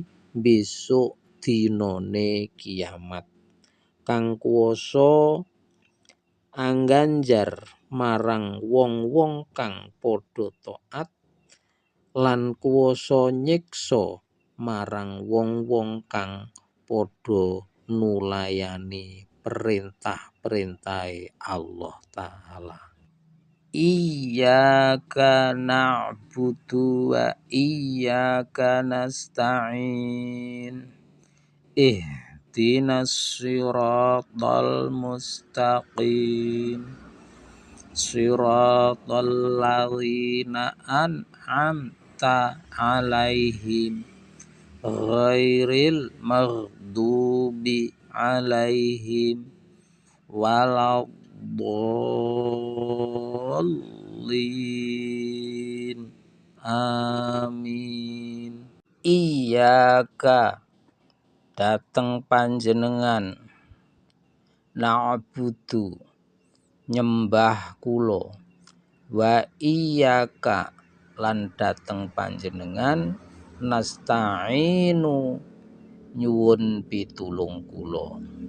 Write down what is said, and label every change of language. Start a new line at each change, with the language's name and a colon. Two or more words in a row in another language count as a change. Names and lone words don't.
Javanese: besok dinane kiamat kang kuwasa angganjar marang wong-wong kang padha taat lan kuwasa nyiksa marang wong-wong kang padha nulayani perintah-perintahe Allah Ta'ala.
Arabic: إياك نعبد وإياك نستعين. اهدنا الصراط المستقيم. صراط الذين أنعمت عليهم غير المغضوب عليهم ولا الضالين. Amin.
Javanese: Iyyaka dateng panjenengan, na'budu nyembah kula,
Arabic: وإياك
Javanese: lan dateng panjenengan, nasta'inu nyuwun pitulung kula.